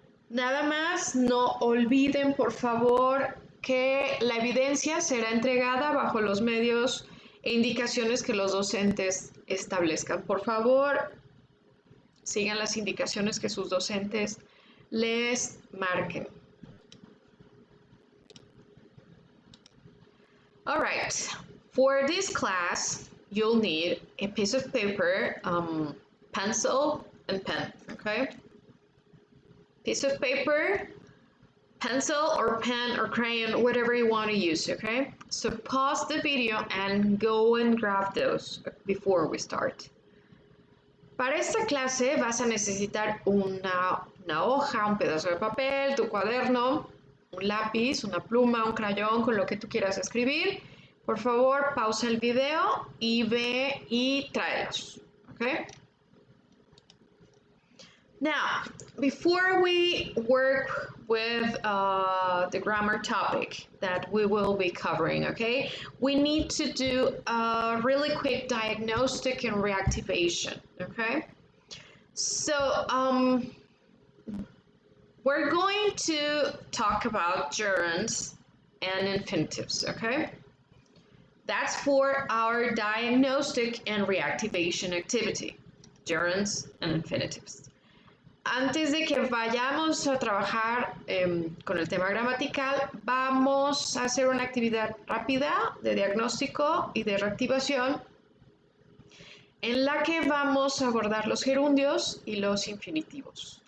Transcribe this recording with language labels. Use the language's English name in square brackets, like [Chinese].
[Spanish] Nada más, no olviden, por favor, que la evidencia será entregada bajo los medios e indicaciones que los docentes establezcan. Por favor, sigan las indicaciones que sus docentes les marquen. [English] All right, for this class, you'll need a piece of paper, pencil, and pen, okay? Piece of paper, pencil or pen or crayon, whatever you want to use, okay? So pause the video and go and grab those before we start. [Spanish] Para esta clase vas a necesitar una hoja, un pedazo de papel, tu cuaderno, un lápiz, una pluma, un crayón, con lo que tú quieras escribir. Por favor, pausa el video y ve y tráelos. [English] Okay? Now, before we work with the grammar topic that we will be covering, okay, we need to do a really quick diagnostic and reactivation, okay? So, we're going to talk about gerunds and infinitives, okay? That's for our diagnostic and reactivation activity, gerunds and infinitives. [Spanish] Antes de que vayamos a trabajar con el tema gramatical, vamos a hacer una actividad rápida de diagnóstico y de reactivación en la que vamos a abordar los gerundios y los infinitivos.